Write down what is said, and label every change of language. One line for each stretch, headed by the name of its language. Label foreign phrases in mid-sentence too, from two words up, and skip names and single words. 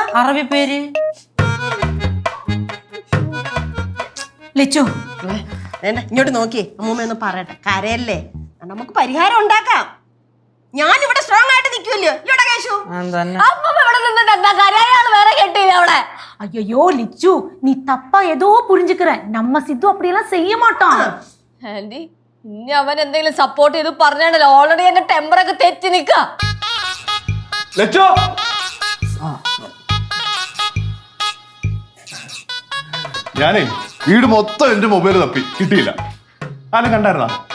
Malayalam: അറബി പേര്. ലച്ചു, ഇങ്ങോട്ട് നോക്കിയേ, അമ്മൂമ്മ ഒന്ന് പറയട്ടെ. കരയല്ലേ, നമുക്ക് പരിഹാരം ഉണ്ടാക്കാം. ഞാൻ ഇവിടെ സ്ട്രോങ് ആയിട്ട് നിൽക്കുമല്ലോ. ഇവിടെ കേശു അമ്മൂമ്മ ഇവിടെ നിന്നിട്ട് എന്താ കരയാള് വേറെ കെട്ടിയില്ല അവിടെ.
Tamil: ஐயோ லிச்சு, நீ தப்பா ஏதோ புரிஞ்சுக்கிற. நம்ம சித்து அப்படியெல்லாம் செய்ய மாட்டான்.
Malayalam: ആന്റി, ഇനി അവൻ എന്തെങ്കിലും സപ്പോർട്ട് ചെയ്ത് പറഞ്ഞാണല്ലോ, ഓൾറെഡി എന്റെ ടെമ്പറൊക്കെ തെറ്റി നിക്ക. ഞാനേ വീട് മൊത്തം എന്റെ മൊബൈൽ തപ്പി കിട്ടിയില്ല. ആരും കണ്ടായിരുന്നാ?